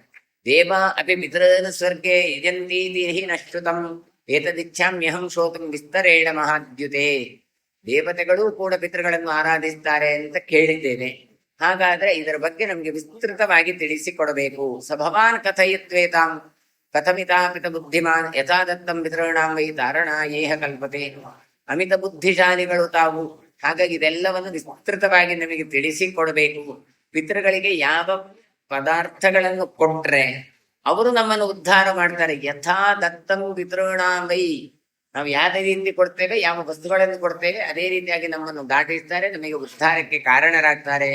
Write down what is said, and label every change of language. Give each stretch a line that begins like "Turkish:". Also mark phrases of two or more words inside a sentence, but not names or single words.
Sanskrit: ದೇವ ಅಪಿ ಪಿತೃನ ಸ್ವರ್ಗೆ ಯಜಂತೀ ನಶ್ರುತಂ ಏತದಿಚ್ಛಾಮ್ಯಹಂ ಶೋಕಂ ವಿಸ್ತರೇಣ ಮಹಾದ್ಯುತೆ.
Kannada: ದೇವತೆಗಳು ಕೂಡ ಪಿತೃಗಳನ್ನು ಆರಾಧಿಸ್ತಾರೆ ಅಂತ ಕೇಳಿದ್ದೇನೆ. ಹಾಗಾದ್ರೆ ಇದರ ಬಗ್ಗೆ ನಮ್ಗೆ ವಿಸ್ತೃತವಾಗಿ ತಿಳಿಸಿಕೊಡಬೇಕು.
Sanskrit: ಸಭವಾನ್ ಕಥಯಿತ್ವೇತಾಂ ಕಥಮಿತಾ ಪಿತ ಬುದ್ಧಿಮಾನ್ ಯಥಾ ದತ್ತಂ ಪಿತॄಣಾಂ ವೈ ತಾರಣಾಯೇಹ ಕಲ್ಪತೆ.
Kannada: ಅಮಿತ ಬುದ್ಧಿಶಾಲಿಗಳು ತಾವು. ಹಾಗಾಗಿ ಇದೆಲ್ಲವನ್ನು ವಿಸ್ತೃತವಾಗಿ ನಮಗೆ ತಿಳಿಸಿಕೊಡಬೇಕು. ಪಿತೃಗಳಿಗೆ ಯಾವ ಪದಾರ್ಥಗಳನ್ನು ಕೊಟ್ರೆ ಅವರು ನಮ್ಮನ್ನು ಉದ್ಧಾರ ಮಾಡ್ತಾರೆ.
Sanskrit: ಯಥಾ ದತ್ತಂ ಪಿತॄಣಾಂ ವೈ,
Kannada: ನಾವು ಯಾವ ರೀತಿ ಕೊಡ್ತೇವೆ, ಯಾವ ವಸ್ತುಗಳನ್ನು ಕೊಡ್ತೇವೆ, ಅದೇ ರೀತಿಯಾಗಿ ನಮ್ಮನ್ನು ದಾಟಿಸ್ತಾರೆ, ನಮಗೆ ಉದ್ಧಾರಕ್ಕೆ ಕಾರಣರಾಗ್ತಾರೆ.